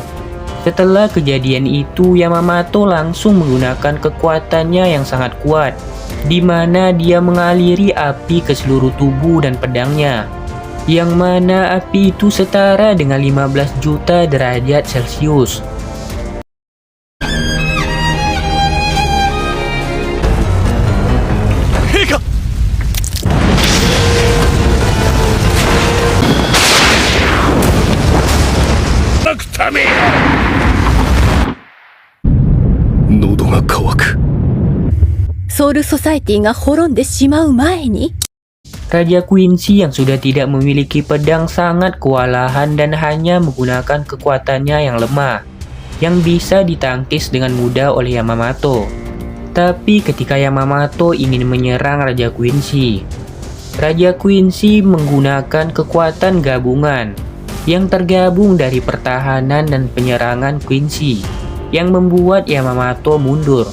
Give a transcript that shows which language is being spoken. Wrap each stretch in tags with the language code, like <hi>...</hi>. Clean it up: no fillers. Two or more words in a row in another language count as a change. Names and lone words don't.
<id>Setelah kejadian itu, Yamamoto langsung menggunakan kekuatannya yang sangat kuat, di mana dia mengaliri api ke seluruh tubuh dan pedangnya, yang mana api itu setara dengan 15 juta derajat Celcius. Heka!</id> <ja>なくため喉が渇く。ソウルソサエティが滅んでしまう前に</ja> <id>Raja Quincy yang sudah tidak memiliki pedang sangat kewalahan dan hanya menggunakan kekuatannya yang lemah, yang bisa ditangkis dengan mudah oleh Yamamoto. Tapi ketika Yamamoto ingin menyerang Raja Quincy menggunakan kekuatan gabungan yang tergabung dari pertahanan dan penyerangan Quincy, yang membuat Yamamoto mundur.</id>